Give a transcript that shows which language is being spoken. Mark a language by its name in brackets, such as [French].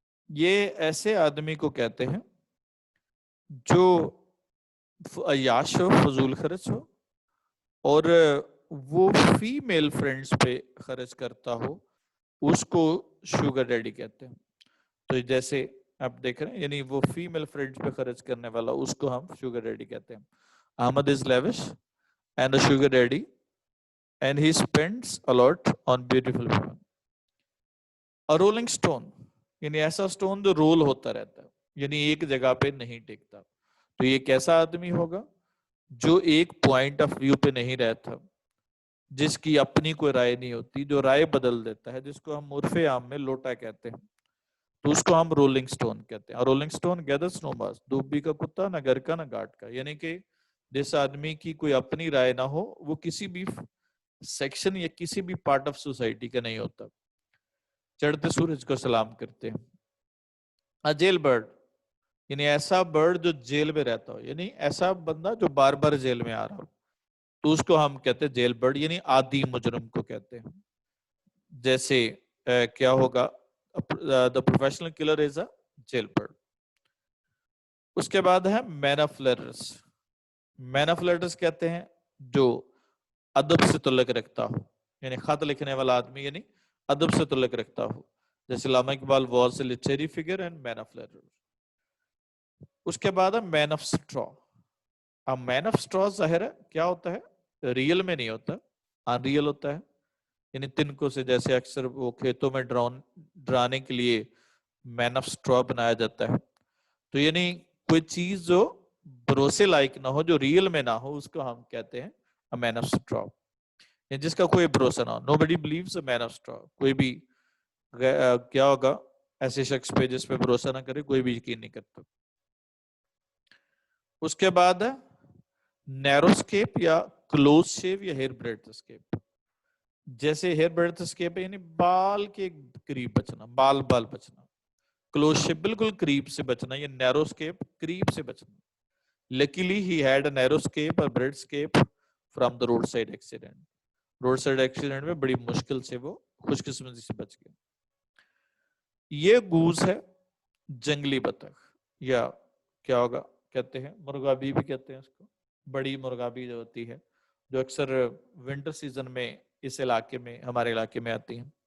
[Urdu] یہ ایسے آدمی کو کہتے ہیں جو عیاش ہو, فضول خرچ ہو, اور وہ فیمیل فرینڈز پہ خرچ کرتا ہو, اس کو شوگر ڈیڈی کہتے ہیں. تو جیسے آپ دیکھ رہے ہیں, یعنی وہ فیمیل فرینڈز پہ خرچ کرنے والا, اس کو ہم شوگر ڈیڈی کہتے ہیں. احمد از lavish and [English] a sugar daddy and he spends a lot on beautiful women. [Urdu] A rolling stone, یعنی ایسا سٹون جو رول ہوتا رہتا ہے, یعنی ایک جگہ پہ نہیں ٹکتا. تو یہ کیسا آدمی ہوگا, جو ایک پوائنٹ آف ویو پہ نہیں رہتا, جس کی اپنی کوئی رائے نہیں ہوتی, جو رائے بدل دیتا ہے, جس کو ہم عرف عام میں لوٹا کہتے ہیں. تو اس کو ہم رولنگ سٹون کہتے ہیں. اور [English] rolling stone gathers no moss, [Urdu] دوبی کا کتا, نہ گھر کا نہ گھاٹ کا. یعنی کہ جس آدمی کی کوئی اپنی رائے نہ ہو, وہ کسی بھی سیکشن یا کسی بھی پارٹ آف سوسائٹی کا نہیں ہوتا. چڑھتے سورج کو سلام کرتے ہیں. جیل برڈ, یعنی ایسا برڈ جو جیل میں رہتا ہو, یعنی ایسا بندہ جو بار بار جیل میں آ رہا ہو, تو اس کو ہم کہتے ہیں جیل برڈ, یعنی عادی مجرم کو کہتے ہیں. جیسے کیا ہوگا, [English] the professional killer is a jailbird. [Urdu] اس کے بعد ہے مین of letters. Main of letters کہتے ہیں جو ادب سے تعلق رکھتا ہو, یعنی خط لکھنے والا آدمی, یعنی ادب سے تعلق رکھتا ہو. [English] جیسے Allama Iqbal was a literary figure and man of letters. [Urdu] اس کے بعد ہے مین آف اسٹرا. اب مین آف اسٹرا ظاہر ہے کیا ہوتا ہے, ریئل میں نہیں ہوتا, ان ریئل ہوتا ہے. یعنی تنکوں سے جیسے اکثر وہ کھیتوں میں ڈرانے کے لیے مین آف اسٹرا بنایا جاتا ہے. تو یعنی کوئی چیز جو بھروسے لائق نہ ہو, جو ریئل میں نہ ہو, اس کو ہم کہتے ہیں مین آف اسٹرا, جس کا کوئی بھروسہ نہ ہو. [English] Nobody believes a man of straw. [Urdu] کوئی بھی کیا ہوگا ایسے شخص پہ جس پہ بھروسہ نہ کرے, کوئی بھی یقین نہیں کرتا. اس کے بعد ہے نیرو اسکیپ یا کلوز شیو یا ہیئر بریڈ اسکیپ. جیسے ہیئر بریڈ اسکیپ ہے, یعنی بال کے قریب بچنا, بال بچنا. کلوز شیپ بالکل قریب سے بچنا, یہ نیرو اسکیپ قریب سے بچنا. [English] Luckily he had a narrow escape or bread escape from the roadside accident. [Urdu] roadside accident میں بڑی مشکل سے وہ خوش قسمتی سے بچ گئے. یہ گوز ہے جنگلی بطخ, یا کیا ہوگا کہتے ہیں مرغابی بھی کہتے ہیں اس کو. بڑی مرغابی جو ہوتی ہے, جو اکثر ونٹر سیزن میں اس علاقے میں, ہمارے علاقے میں آتی ہیں.